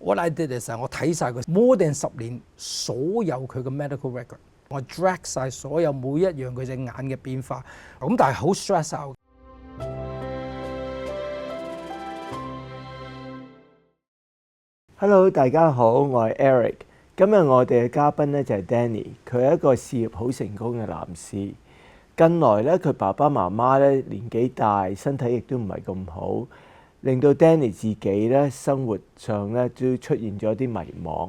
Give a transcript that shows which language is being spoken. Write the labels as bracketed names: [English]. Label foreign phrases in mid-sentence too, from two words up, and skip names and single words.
[English] What I did is [Cantonese] 我睇晒佢 [English] more than 10 [Cantonese] 年所有佢嘅 medical record， 我 track 晒所有每一樣佢隻眼嘅變化，咁但係好 [English] stress out。 [Cantonese] Hello，大家好，我係 Eric。今日我哋嘅嘉賓咧就係 Danny， 佢係一個事業好成功嘅男士。近來咧，佢爸爸媽媽咧年紀大，身體亦都唔係咁好，令到 Danny 自己咧生活上咧都出現咗啲迷惘。